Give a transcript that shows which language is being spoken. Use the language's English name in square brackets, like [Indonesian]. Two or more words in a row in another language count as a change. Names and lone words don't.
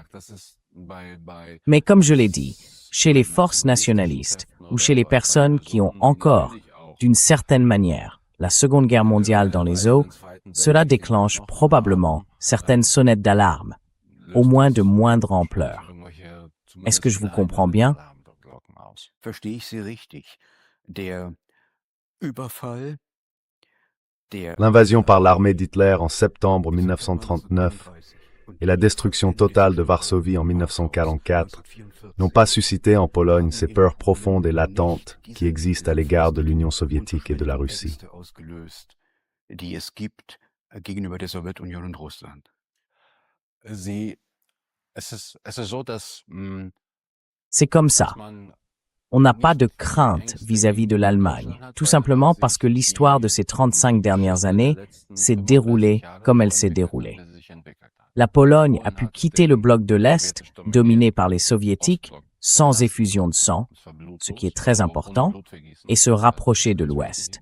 [French] Mais comme je l'ai dit, chez les forces nationalistes ou chez les personnes qui ont encore, d'une certaine manière, la Seconde Guerre mondiale dans les os, cela déclenche probablement certaines sonnettes d'alarme, au moins de moindre ampleur. Est-ce que je vous comprends bien? [German] Verstehe ich Sie richtig? Der Überfall, [French] L'invasion par l'armée d'Hitler en septembre 1939 et la destruction totale de Varsovie en 1944 n'ont pas suscité en Pologne ces peurs profondes et latentes qui existent à l'égard de l'Union soviétique et de la Russie. [German] die es gibt gegenüber der Sowjetunion und Russland. [French] C'est comme ça. On n'a pas de crainte vis-à-vis de l'Allemagne, tout simplement parce que l'histoire de ces 35 dernières années s'est déroulée comme elle s'est déroulée. La Pologne a pu quitter le bloc de l'Est, dominé par les Soviétiques, sans effusion de sang, ce qui est très important, et se rapprocher de l'Ouest.